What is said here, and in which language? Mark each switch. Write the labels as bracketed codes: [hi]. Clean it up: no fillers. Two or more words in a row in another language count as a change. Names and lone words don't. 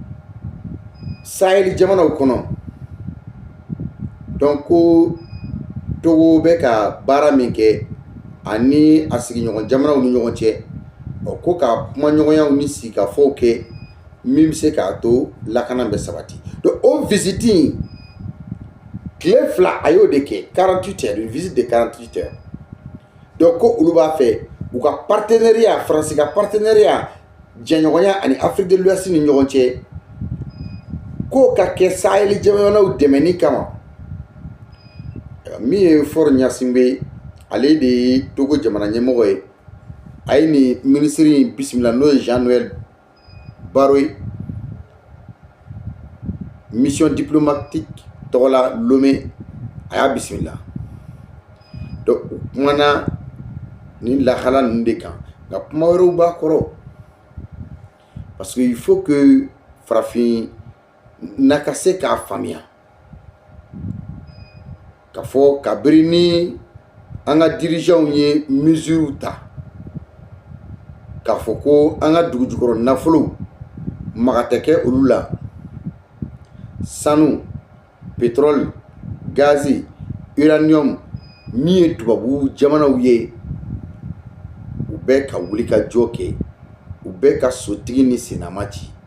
[bm] Sahel jamanaw kɔnɔ donc ko Togo bɛ ka baara min kɛ ani a sigiɲɔgɔn jamanaw ni ɲɔgɔn cɛ ko ka kuma ɲɔgɔnyaw ni sigikafɔw kɛ min bɛ se k'a to lakana bɛ sabati. Donc o visite in tile 2 a y'o de kɛ [fr] 48 heures, une visite de 48 heures. [bm] Donc ko olu b'a fɛ u ka partenariat, Faransi ka partenariat jɛɲɔgɔnya ani Afrique de l'Ouest ni ɲɔgɔn cɛ k'o ka kɛ Sahel jamanaw dɛmɛni kama. Min ye Faure Gnassingbé ale de ye Togo jamana ɲɛmɔgɔ ye, a ye nin minisiri in bisimila n'o ye Jean-Noël Barrot ye, [fr] mission diplomatique [bm] tɔgɔ la Lomé, a y'a bisimila. Donc u kumana nin lahala ninnu de kan, nka kuma wɛrɛw b'a kɔrɔ [fr] parce que il faut que [bm] farafin na ka se k'a faamuya k'a fɔ kabiri ni an ka dirigeants ye mesures ta k'a fɔ ko an ka dugujukɔrɔ nafolo maga tɛ kɛ olu la, sanu, pétrole, gazi, uranium min ye tubabu jamanaw ye, u bɛ ka wuli ka jɔ kɛ, u bɛ ka sotigi ni senama ci.